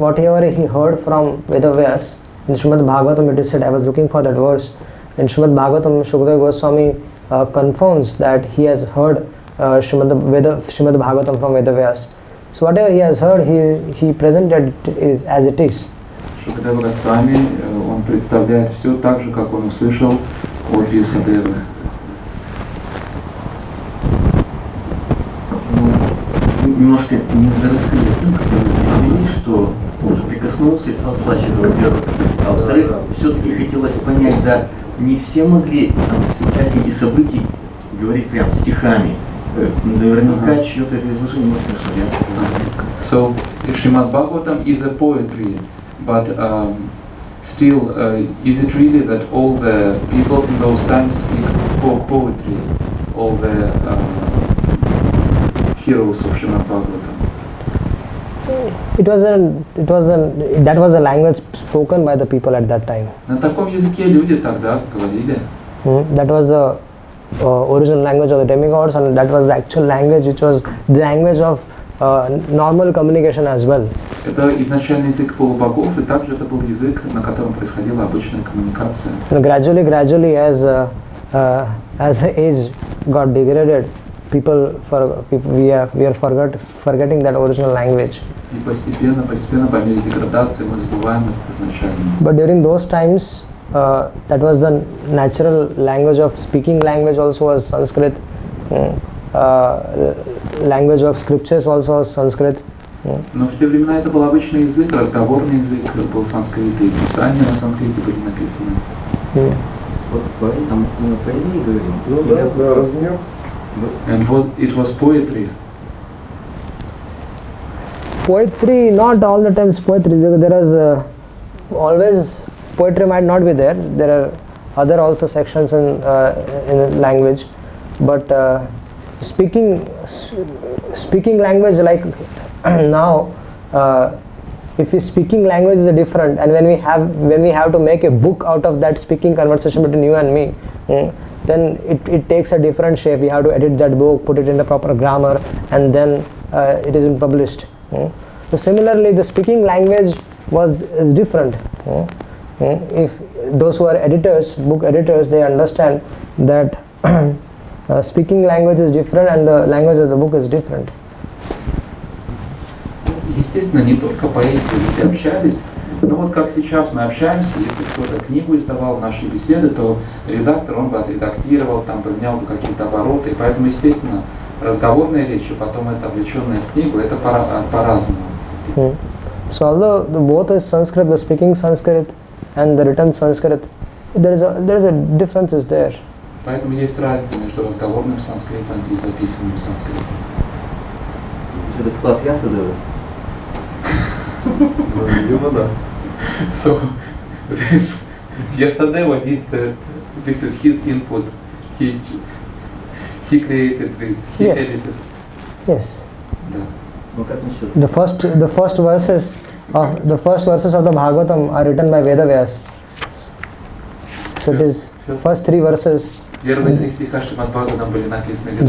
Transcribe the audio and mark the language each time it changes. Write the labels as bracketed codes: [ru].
[en] Whatever he heard from Vedavyas in Srimad Bhagavatam, it is said. I was looking for that verse in Srimad Bhagavatam. Shukadeva Goswami confirms that he has heard Srimad Bhagavatam from Vedavyas. So whatever he has heard, he presented it as it is. [ru] Шукадева Госвами, он представляет все так же, как он услышал от Вьясадевы. Немножко не дораскрыли, когда что он уже прикоснулся и стал слаще, это во-первых. А во-вторых, все-таки хотелось понять, да, не все могли участники событий говорить прям стихами. Наверняка чье-то это изложение может состоять. [en] So, Srimad Bhagavatam is a poetry, but still, is it really that all the people in those times spoke poetry, all the heroes of Srimad Bhagavatam? That was a language spoken by the people at that time. [ru] На таком языке люди тогда говорили. [en] That was the original language of the demigods, and that was the actual language, which was the language of normal communication as well. [ru] Это изначальный язык полубогов, и также это был язык, на котором происходила обычная коммуникация. [en] And gradually, as the age got degraded, we are forgetting that original language. [ru] И постепенно, по мере деградации мы забываем этот изначальный язык. [en] But during those times, that was the natural language of speaking language. Also was Sanskrit. Language of scriptures also was Sanskrit. [ru] Но в те времена это был обычный язык, разговорный язык, был санскрит, и писания на санскрите были написаны. Вот поэтому мы о поэзии говорим. Ну да, размер. [en] And it was poetry. Poetry, not all the times poetry. There is always poetry might not be there. There are other also sections in language, but speaking language, like now, if speaking language is different, and when we have to make a book out of that speaking conversation between you and me, then it takes a different shape. We have to edit that book, put it in the proper grammar, and then it is published. So similarly, the speaking language is different. If those who are book editors, they understand that speaking language is different and the language of the book is different. [ru] Естественно, не только поэзии, люди общались, но вот как сейчас мы общаемся, если кто-то книгу издавал, наши беседы, то редактор, он бы отредактировал, там бы внял бы какие-то обороты, и поэтому, естественно, разговорная речь, и потом это облеченная в книгу, это по-разному. [en] So although both is Sanskrit, the speaking Sanskrit and the written Sanskrit, there is a difference is there. [ru] Поэтому есть разница между разговорным санскритом и записанным санскритом. Это вклад я садаю? Видимо, да. [en] So, Vyasadeva did that. This is his input. He created this. He Yes. edited. Yes. [ru] Да. Ну как насчет? [en] The first verses of the Bhagavatam are written by Vedavyas. So it is first 3 verses. [ru] Первые 3 стиха Шримад Бхагаватам были написаны Ведами.